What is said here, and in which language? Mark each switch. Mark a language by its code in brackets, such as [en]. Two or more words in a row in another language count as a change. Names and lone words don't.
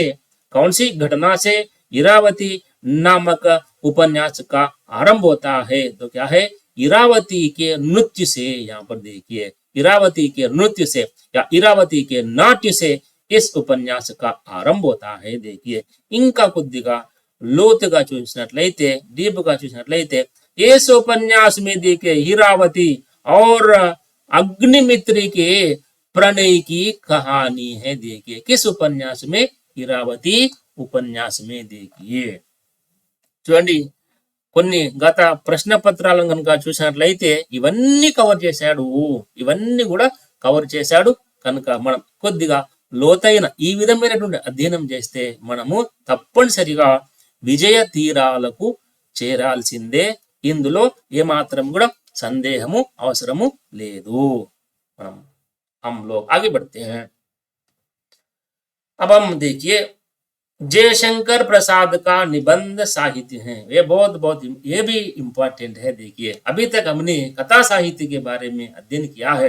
[hi] कौन सी घटना से इरावती नामक उपन्यास का आरंभ होता है? तो क्या है, इरावती के नृत्य से। यहाँ पर देखिए, इरावती के नृत्य से या इरावती के नाट्य से इस उपन्यास आरंभ होता है। देखिए, [te] ఇంకా కొద్దిగా లోతుగా చూసినట్లయితే, డీప్ గా చూసినట్లయితే, [hi] इस उपन्यास में देखिए हीरावती और अग्निमित्री के प्रणय की कहानी है। देखिए, किस उपन्यास में? हीरावती उपन्यास में। देखिए, [te] చూడండి, కొన్ని గత ప్రశ్న పత్రాలను కనుక చూసినట్లయితే ఇవన్నీ కవర్ చేశాడు. ఇవన్నీ కూడా కవర్ చేశాడు. కనుక మనం కొద్దిగా లోతైన ఈ విధమైనటువంటి అధ్యయనం చేస్తే మనము తప్పనిసరిగా విజయ తీరాలకు చేరాల్సిందే. ఇందులో ఏమాత్రం కూడా సందేహము అవసరము లేదు. [hi] हम लोग आगे बढ़ते हैं. अब हम देखिए जयशंकर प्रसाद का निबंध साहित्य है. ये बहुत ये भी इंपॉर्टेंट है. देखिए, अभी तक हमने कथा साहित्य के बारे में अध्ययन किया है.